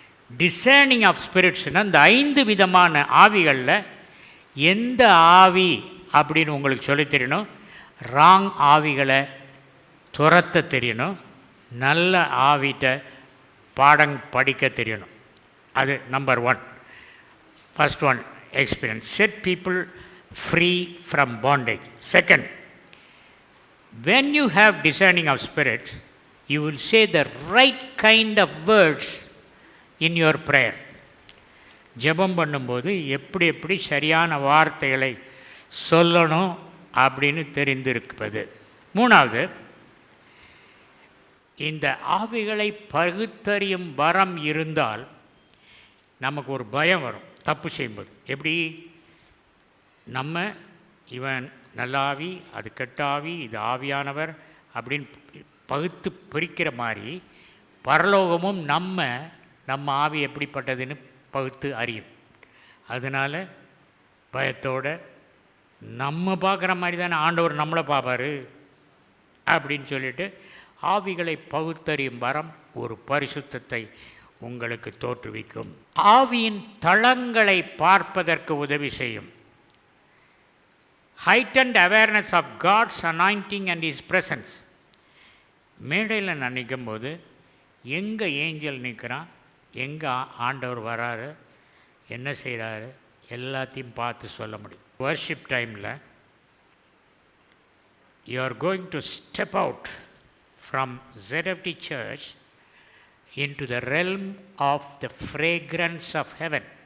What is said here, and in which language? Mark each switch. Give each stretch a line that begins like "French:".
Tamil: Designing of ஸ்பிரிட்ஸ்னால் இந்த 5 விதமான ஆவிகளில் எந்த ஆவி அப்படின்னு உங்களுக்கு சொல்லி தெரியணும். ராங் ஆவிகளை துரத்த தெரியணும். நல்ல ஆவிட்ட பாடம் படிக்க தெரியணும். அது number 1.
English: First one, experience. Set people free from bondage. Second, when you have discerning of spirit, you will say the right kind of words in your prayer.
Tamil: ஜெபம் பண்ணும்போது எப்படி சரியான வார்த்தைகளை சொல்லணும் அப்படின்னு தெரிந்திருப்பது. 3வது, இந்த ஆவிகளை பகுத்தறியும் வரம் இருந்தால் நமக்கு ஒரு பயம் வரும் தப்பு செய்யும்போது. எப்படி? நம்ம இவன் நல்லாவி, அது கெட்டாவி, இது ஆவியானவர் அப்படின்னு பகுத்து பிரிக்கிற மாதிரி பரலோகமும் நம்ம ஆவி எப்படிப்பட்டதுன்னு பகுத்து அறியும். அதனால் பயத்தோடு நம்ம பார்க்குற மாதிரி தானே ஆண்டவர் நம்மளை பார்ப்பார் அப்படின்னு சொல்லிட்டு ஆவிகளை பகுத்தறியும் வரம் ஒரு பரிசுத்தத்தை உங்களுக்கு தோற்றுவிக்கும். ஆவியின் தளங்களை பார்ப்பதற்கு உதவி செய்யும்.
English: heightened awareness of God's anointing and His presence.
Tamil: மேடையில் நான் நிற்கும்போது எங்கே ஏஞ்சல் நிற்கிறான், எங்கே ஆண்டவர் வராரு, என்ன செய்கிறாரு, எல்லாத்தையும் பார்த்து சொல்ல முடியும். வர்ஷிப் டைமில் you are going to step out from ZFT Church into the realm of the fragrance of heaven.